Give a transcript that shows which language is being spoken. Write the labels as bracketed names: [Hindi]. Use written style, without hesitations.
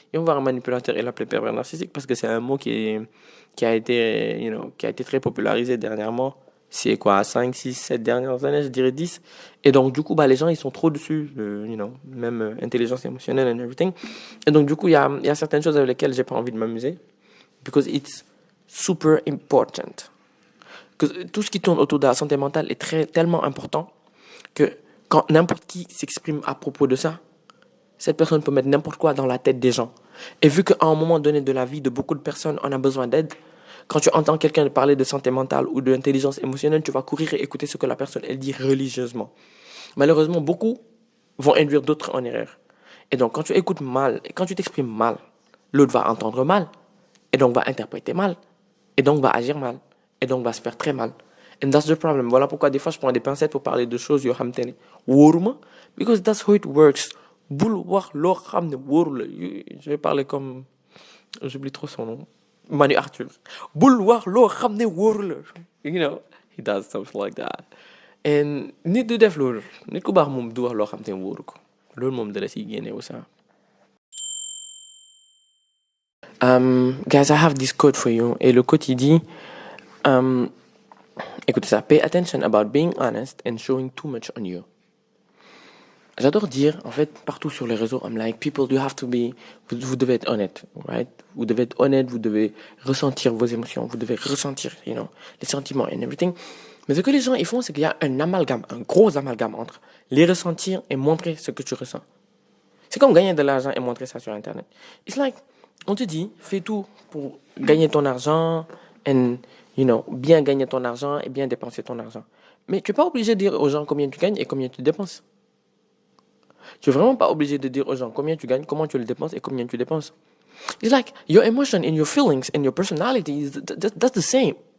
[French] Et on va un manipulateur et l'appeler pervers narcissique parce que c'est un mot qui a été très popularisé dernièrement. C'est quoi, 5, 6, 7 dernières années, je dirais 10. Et donc, du coup, les gens, ils sont trop dessus, même intelligence émotionnelle [English] and everything. [French] Et donc, du coup, il y a certaines choses avec lesquelles j'ai pas envie de m'amuser. [English] Because it's super important. [French] Que tout ce qui tourne autour de la santé mentale est tellement important que quand n'importe qui s'exprime à propos de ça, cette personne peut mettre n'importe quoi dans la tête des gens. Et vu qu'à un moment donné de la vie de beaucoup de personnes, on a besoin d'aide, quand tu entends quelqu'un parler de santé mentale ou d'intelligence émotionnelle, tu vas courir et écouter ce que la personne elle dit religieusement. Malheureusement, beaucoup vont induire d'autres en erreur. Et donc, quand tu écoutes mal et quand tu t'exprimes mal, l'autre va entendre mal et donc va interpréter mal et donc va agir mal et donc va se faire très mal. [English] And that's the problem. [French] Voilà pourquoi des fois je prends des pincettes pour parler de choses [Wolof] yo xamantene woruma, [English] because that's how it works. [Wolof] Bul wax lo xamne worul. [French] Je vais parler comme j'oublie trop son nom. [Wolof] Manu Arthur. Bul wax lo xamne worul. [English] You know, he does stuff like that. And [Wolof] nit du def loolu. Nit ku baax moom du wax loo xamante ne wóoru ko. Loolu moom dala siy génne wu ça. [English] Guys, I have this quote for you. [French] Et le quote il dit écoutez ça. [English] Pay attention about being honest and showing too much on you. [French] J'adore dire, en fait, partout sur les réseaux, [English] I'm like, people, you have to be, [French] vous devez être honnête, right? Vous devez être honnête, vous devez ressentir vos émotions, vous devez ressentir, les sentiments [English] and everything. [French] Mais ce que les gens, ils font, c'est qu'il y a un amalgame, un gros amalgame entre les ressentir et montrer ce que tu ressens. C'est comme gagner de l'argent et montrer ça sur Internet. It's like, on te dit, fais tout pour gagner ton argent and, bien gagner ton argent et bien dépenser ton argent. Mais tu n'es pas obligé de dire aux gens combien tu gagnes et combien tu dépenses. Tu n'es vraiment pas obligé de dire aux gens combien tu gagnes, comment tu le dépenses et combien tu dépenses. [English] It's like, your emotion and your feelings and your personality, that's the same.